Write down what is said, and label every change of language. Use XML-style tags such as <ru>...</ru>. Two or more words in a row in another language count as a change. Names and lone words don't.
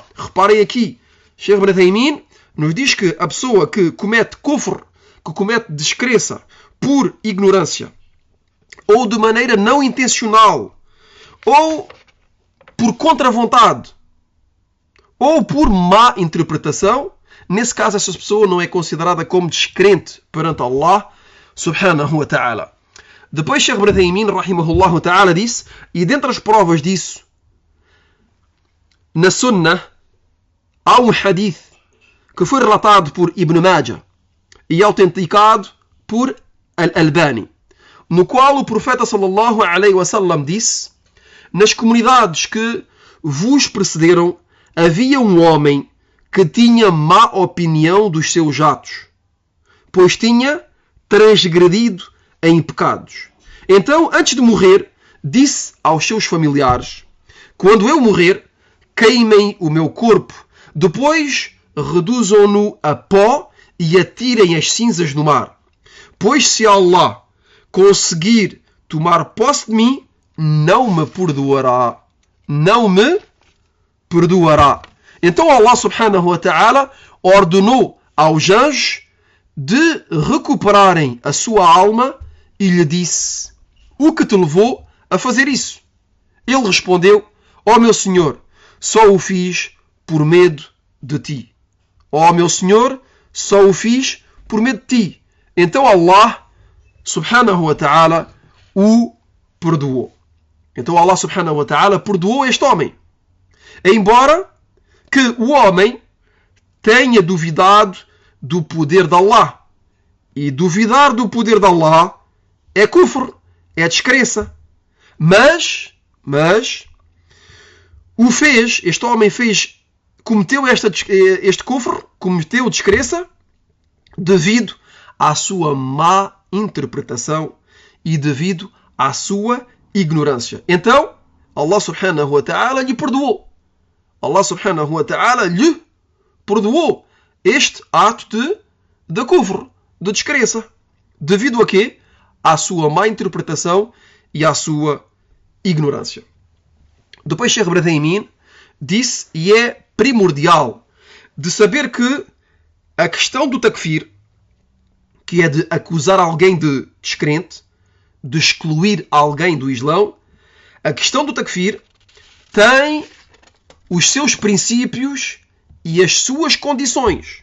<pt>Reparem aqui, Sheikh Ibn Taymin nos diz que a pessoa que comete kufr, que comete descrença por ignorância, ou de maneira não intencional, ou por contra-vontade, ou por má interpretação, nesse caso essa pessoa não é considerada como descrente perante Allah</pt> <ar>سبحانه وتعالى.</ar> <pt>Depois Sheikh Ibn Taymin</pt> <ar>رحمه الله تعالى</ar> <pt>disse, e dentre as provas disso, na Sunnah há um hadith que foi relatado por Ibn Majah e autenticado por Al-Albani, no qual o profeta</pt> <ar>صلى الله عليه وسلم</ar> <pt>disse: nas comunidades que vos precederam havia um homem que tinha má opinião dos seus atos, pois tinha transgredido em pecados. Então, antes de morrer, disse aos seus familiares: quando eu morrer, queimem o meu corpo, depois reduzam-no a pó e atirem as cinzas no mar. Pois se Allah conseguir tomar posse de mim, não me perdoará. Não me perdoará. Então Allah</pt> <ar>سبحانه وتعالى</ar> <pt>ordenou aos anjos de recuperarem a sua alma e lhe disse: o que te levou a fazer isso? Ele respondeu: ó meu Senhor, só o fiz por medo de ti. Ó meu Senhor, só o fiz por medo de ti. Então Allah</pt> <ar>سبحانه وتعالى</ar> <pt>o perdoou. Então Allah</pt> <ar>سبحانه وتعالى</ar> <pt>perdoou este homem. Embora que o homem tenha duvidado do poder de Allah. E duvidar do poder de Allah é kufr, é descrença. Mas o fez, este homem fez, cometeu este kufr, cometeu descrença devido à sua má interpretação e devido à sua ignorância. Então, Allah</pt> <ar>سبحانه وتعالى</ar> <pt>lhe perdoou. Allah</pt> <ar>سبحانه وتعالى</ar> <pt>lhe perdoou este ato de kufr, de descrença. Devido a quê? À sua má interpretação e à sua ignorância. Depois Sheikh Ibn Taymin disse, e é primordial de saber que a questão do takfir, que é de acusar alguém de descrente, de excluir alguém do Islão, a questão do takfir tem os seus princípios e as suas condições.</pt>